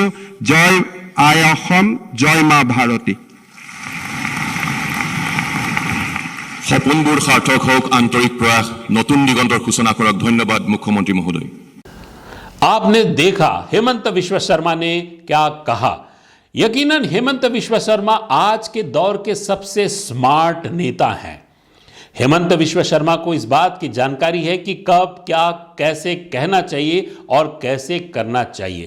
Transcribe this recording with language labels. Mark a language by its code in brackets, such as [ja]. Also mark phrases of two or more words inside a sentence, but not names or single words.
[as] জয় আই অসম, জয় মা ভাৰতী। সপোনবোৰ সাৰ্থক হওক, আন্তৰিক প্ৰয়াস, নতুন দিগন্তৰ সূচনা কৰক। ধন্যবাদ মুখ্যমন্ত্ৰী মহোদয়। [hi] आपने देखा हेमंत विश्व शर्मा ने क्या कहा। यकीनन हेमंत विश्व शर्मा आज के दौर के सबसे स्मार्ट नेता हैं। हेमंत विश्व शर्मा को इस बात की जानकारी है कि कब क्या कैसे कहना चाहिए और कैसे करना चाहिए।